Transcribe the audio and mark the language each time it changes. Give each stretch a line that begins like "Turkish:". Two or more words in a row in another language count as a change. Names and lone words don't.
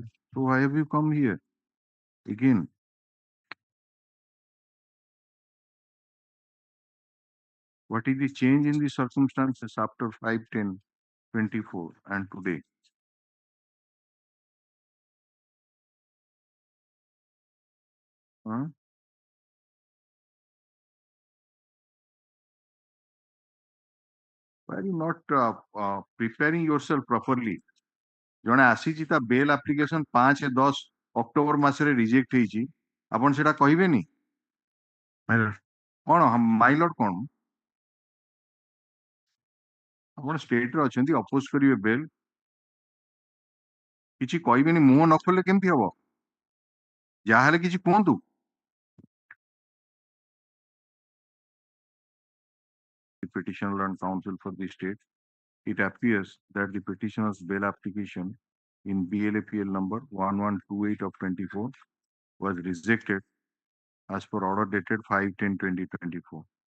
English: So why have you come here again? What is the change in the circumstances after 5/10/24 and today? Huh? Why are you not preparing yourself properly?
Odia: ଜଣେ ଆସିଛି ତା ବେଲ୍ ଆପ୍ଲିକେସନ 5-10 ଅକ୍ଟୋବର ମାସରେ ରିଜେକ୍ଟ ହେଇଛି, ଆପଣ ସେଟା କହିବେନି? କଣ ମାଇଲଟ କଣ? ଆପଣ ଷ୍ଟେଟରେ ଅଛନ୍ତି, ଅପୋଜ କରିବେ ବେଲ୍, କିଛି କହିବେନି? ମୁହଁ ନ ଖୋଲିଲେ କେମିତି ହବ? ଯାହାହେଲେ କିଛି କୁହନ୍ତୁ।
English: The petitioner and counsel for the state, it appears that the petitioner's bail application in BLAPL number 1128 of 24 was rejected as per order dated 5/10/2024.